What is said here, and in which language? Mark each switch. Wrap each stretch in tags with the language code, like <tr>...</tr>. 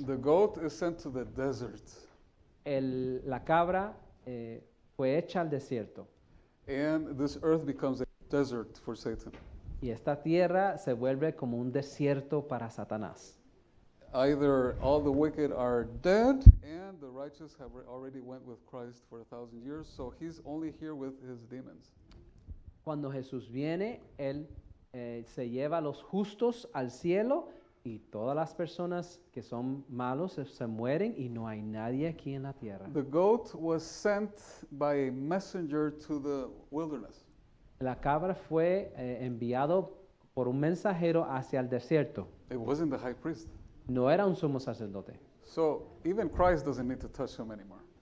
<en>The goat is sent to the desert,</en> <es>La cabra fue hecha al desierto</es> <en>and this earth becomes a desert for Satan.</en> <es>y esta tierra se vuelve como un desierto para Satanás.</es> <en>Either all the wicked are dead and the righteous have already went with Christ for 1,000 years, so he's only here with his demons.</en> <es>Cuando Jesús viene, Él se lleva a los justos al cielo y todas las personas que son malos se mueren y no hay nadie aquí en la tierra.</es> <en>The goat was sent by a messenger to the wilderness.</en> <es>La cabra fue enviado por un mensajero hacia el desierto.</es> <en>It wasn't the high priest.</en> <es>No era un sumo sacerdote.</es> <en>So even Christ doesn't need to touch him anymore.</en>